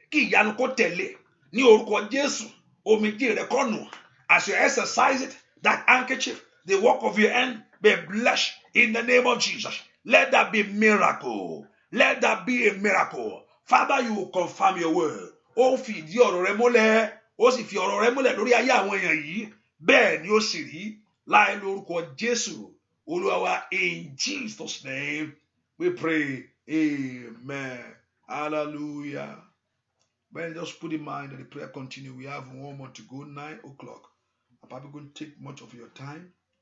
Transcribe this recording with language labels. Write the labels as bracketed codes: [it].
[yo] Kí ìyanu kó tẹ̀lé. Ní orúkọ Jésù, omijé rẹ kó nù. [en] As you exercise it, that handkerchief, the work of your hand, be blessed in the name of Jesus. Let that be miracle. Let that be a miracle. Father, you will confirm your word. [yo] Ó fi ìdí ọ̀rọ̀ rẹ múlẹ̀. Ó sì fi ọ̀rọ̀ rẹ múlẹ̀ lórí ayé àwọn èèyàn yìí. Bẹ́ẹ̀ ni ó sì rí láì lórúkọ Jésù. Olúwa wa, [en] in Jesus' name we pray. Amen. Hallelujah. But just put in mind that the prayer continue. We have one more to go, 9 o'clock. I'm probably going to take much of your time.